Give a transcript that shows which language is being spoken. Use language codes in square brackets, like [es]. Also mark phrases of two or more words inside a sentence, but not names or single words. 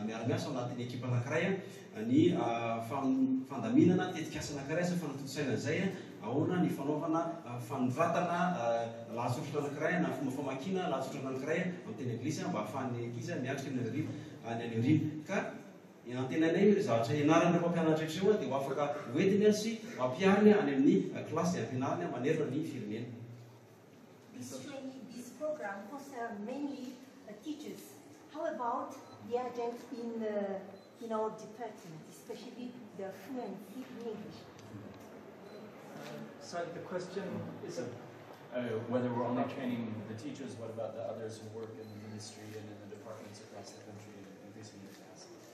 [mg] miara-miasa ao anatin'ny ekipa anankiray ny fandaminana tetikasa anankiray sy fanatotosaina izay ahoana ny fanaovana fanoratana lahatsotratra anankiray na fomba famakina lahatsotratra anankiray amin'ny teny anglisy mba ahafahan'ny ankizy miatrika ny an'iriny ka antenanay zavatra ianaran'ireo mpampianatra rehetra dia ho afaka hoentiny sy mampiariny any amin'ny klasy ampianariny manerana ny firenena. [en] This program concerns mainly teachers. How about the adjuncts in our department, especially the fluency in English? So the question is whether we're only training the teachers, what about the others who work in the ministry and in the departments across the country and increasing their capacity?